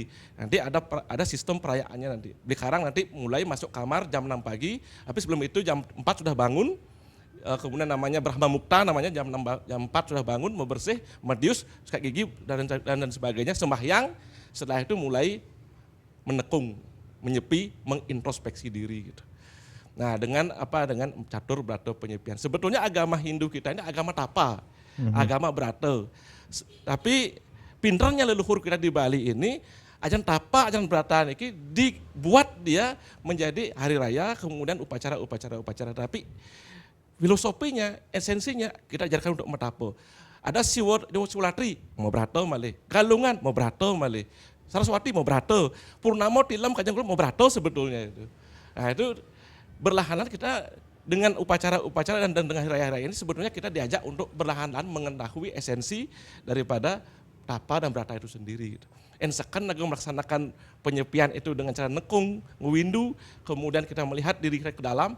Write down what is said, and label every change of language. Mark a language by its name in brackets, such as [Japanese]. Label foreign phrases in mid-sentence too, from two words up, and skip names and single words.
[Indonesian] Nanti ada sistem perayaannya nanti. Sekarang nanti mulai masuk kamar jam 6 pagi, tapi sebelum itu jam 4 sudah bangun, kemudian namanya Brahma Mukta, namanya jam 4 sudah bangun, mau bersih, medius, sikat gigi dan sebagainya, sembahyang. Setelah itu mulai menekung, menyepi, mengintrospeksi diri gitu. Nah, dengan catur berata penyepian. Sebetulnya agama Hindu kita ini agama tapa, agama berata. Tapi pinternya leluhur kita di Bali ini, ajan tapa, ajan berata ini dibuat dia menjadi hari raya, kemudian upacara. Tapi filosofinya, esensinya kita ajarkan untuk metapo. [Balinese] Ada Siwulatri mau berato malih, Galungan mau berato malih, Saraswati mau berato, Purnamo Tilam Kanjeng Guru mau berato [Indonesian] sebetulnya itu. Nah itu berlahan-lahan kita dengan upacara-upacara dan dengan raya-raya ini sebetulnya kita diajak untuk berlahan-lahan mengetahui esensi daripada tapa dan berata itu sendiri. Gitu. Ensekan lagi melaksanakan penyepian itu dengan cara nekung, ngewindu, kemudian kita melihat diri kita ke dalam.